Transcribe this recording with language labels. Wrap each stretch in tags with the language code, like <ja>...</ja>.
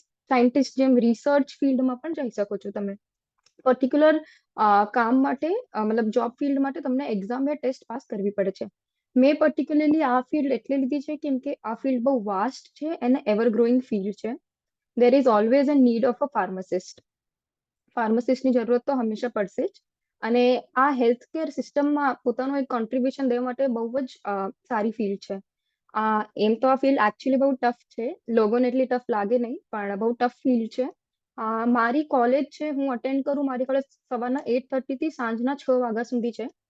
<gu>Scientist જેમ research ફિલ્ડમાં પણ જઈ શકો છો તમે. પર્ટિક્યુલર કામ માટે મતલબ જોબ ફિલ્ડ માટે તમને એક્ઝામ યા ટેસ્ટ પાસ કરવી પડે છે. મેં પર્ટિક્યુલરલી આ ફિલ્ડ એટલે લીધી છે કેમ કે આ ફિલ્ડ બહુ વાસ્ટ છે અને એવર ગ્રોઈંગ ફિલ્ડ છે.</gu> <en>there is always a need of a pharmacist. ફાર્માસિસ્ટની જરૂરત તો હંમેશા પડશે જ.</en> <gu>અને આ હેલ્થ કેર સિસ્ટમમાં પોતાનું એક કોન્ટ્રીબ્યુશન દેવા માટે બહુ જ સારી ફિલ્ડ છે. એમ તો આ ફિલ્ડ એકચ્યુઅલી બહુ ટફ છે, લોકોને એટલી ટફ લાગે નહીં, પણ બહુ ટફ ફિલ્ડ છે. મારી કોલેજ છે, હું અટેન્ડ કરું, મારી કોલેજ સવારના 8:30 થી સાંજના 6 વાગ્યા સુધી છે.</gu>